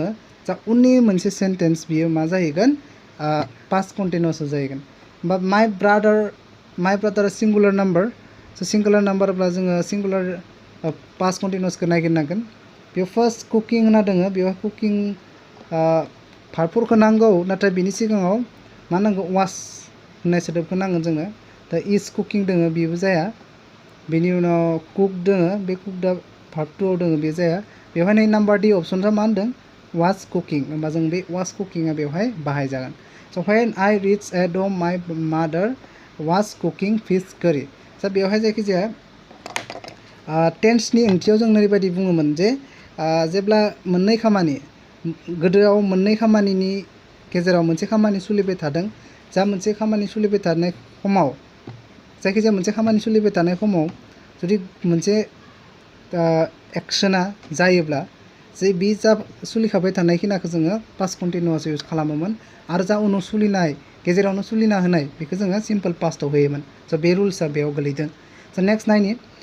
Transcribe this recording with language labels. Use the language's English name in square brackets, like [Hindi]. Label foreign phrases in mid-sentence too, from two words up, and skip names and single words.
[Bodo] जा उननि मोनसे सेन्टेन्स बियो मा जाहैगोन [English] past continuousआव [Bodo] जाहैगोन होमबा [English] my brother singular number [Bodo] स' [English] singular numberब्ला [Bodo] जोङो [English] singular past continuousखौ [Bodo] नागिरनांगोन बेयाव [English] first cooking [Bodo] होना दोङो बेयाव [English] cooking verbफोरखौ [Bodo] नांगौ नाथाय बिनि सिगाङाव मा नांगौ वास होननाय सोदोबखौ नांगोन जोङो दा [English] is cooking [Bodo] दोङो बेबो जाया बेनि उनाव कुक दोङो बे कुकदा भार्ब 2 आव दोङो बे जाया बेवहाय नै [English] number D optionआ [Bodo] मा होनदों [English] was cooking [Bodo] होमबा जों बे [English] was cookingआ [Bodo] बेवहाय बाहायजागोन स' [English] when I reach at home my mother was cooking fish curry [Bodo] दा बेवहाय जायखिजाया टेन्सनि ओंथियाव जों ओरैबायदि बुङोमोन जे जेब्ला मोननै खामानि गोदोआव मोननै खामानिनि गेजेराव मोनसे खामानि सोलिबाय थादों जा मोनसे खामानि सोलिबाय थानाय समाव जायखिजाया मोनसे खामानि सोलिबाय थानाय समाव जुदि मोनसे एक्सना जायोब्ला जे बे जा सोलिखाबाय थानाय खिनाखौ जोङो [English] past continuous use [Bodo] खालामोमोन आरो जा उनाव सोलिनाय गेजेरावनो सोलिना होनाय बेखौ जोङो [English] simple pastआव [Bodo] होयोमोन स' बे रुल्सआ बेयाव गोलैदों स' नेक्स्ट नायनि